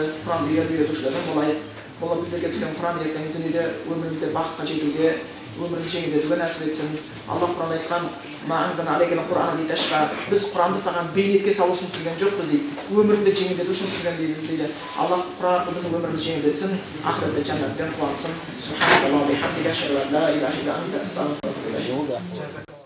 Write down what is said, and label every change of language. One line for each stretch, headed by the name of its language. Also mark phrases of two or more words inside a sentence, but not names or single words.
Kazakh: Құранды үйретушілердің болайық. Бұл біздерге түскен Құран ертең дүниеде өмірімізде бақытқа жетуге, өміріміз жеңілдетуге нәсіп етсін. Алла Құран айтқан: біз Құранды саған бейнетке салу үшін түсірген жоқпыз дейді. Өміріңді жеңілдету үшін түсірген дейді. Алла Құран арқылы біздің өмірімізді жеңілдетсін, ақыретте жәннатпен қуантсын.
Arabic: سبحان الله وبحمده أشهد أن لا إله إلا أنت أستغفرك وأتوب إليك.